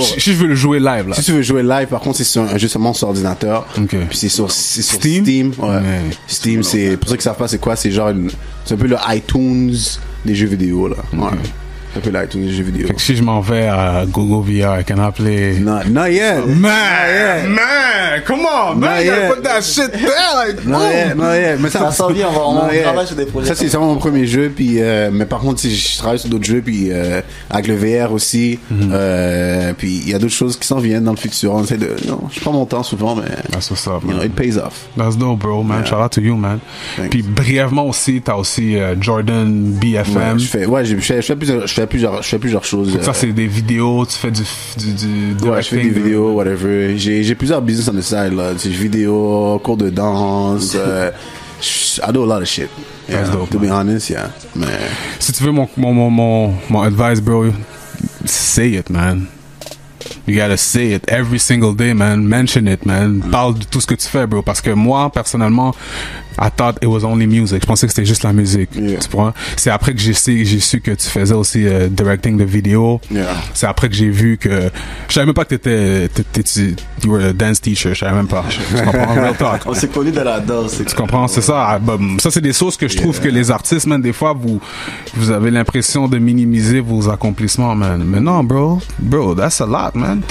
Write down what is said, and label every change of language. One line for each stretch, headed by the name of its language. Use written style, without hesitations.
French: Si je veux le jouer live là. Si tu veux jouer live, par contre, c'est sur un jeu seulement sur ordinateur.
English: Okay.
French: Puis c'est sur Steam. Ouais. Steam, c'est pour ceux qui savent pas c'est quoi, c'est genre c'est un peu le iTunes des jeux vidéo là. Ouais. Un peu l'iTunes des jeux vidéo. Fait que si je m'en vais à Google VR,
English: can I play? Not yet. Man, come on, man, you gotta put that shit there, like, not yet. Mais
French: ça s'en vient, on travaille sur des projets. Ça c'est vraiment mon premier jeu, puis mais par contre si je travaille sur d'autres jeux, puis avec le VR aussi, puis il y a d'autres choses qui s'en viennent dans le futur. On essaie je prends mon temps souvent, mais
English: that's what's up, man. You know, it pays off. That's dope, bro, man. Yeah. Shout out to you, man. Thanks.
French: Puis brièvement aussi, t'as aussi Jordan BFM. Je fais plusieurs choses. Ça c'est des vidéos, tu fais du ouais, je fais des vidéos, whatever. J'ai plusieurs business
English: on the side
French: là. C'est vidéos, cours de danse.
English: I do a lot of shit. Yeah, that's dope, to be honest, yeah. Mais
French: si tu veux mon advice, bro,
English: say it, man. You gotta say it every single day, man. Mention it, man.
French: Parle de tout ce que tu fais, bro. Parce que moi, personnellement,
English: I thought it was only music.
French: Je pensais que c'était juste la musique.
English: Yeah.
French: Tu vois? C'est après que j'ai su que tu faisais aussi directing de vidéos.
English: Yeah.
French: C'est après que j'ai vu que je savais même pas que
English: you were a dance teacher.
French: Je savais même pas. Tu comprends?
English: Real talk.
French: On s'est connus de la danse. Tu comprends? C'est ça. Ça, c'est des choses que je trouve que les artistes, man, des fois, vous avez l'impression de minimiser vos accomplissements, man. Mais non,
English: bro, that's a lot, man.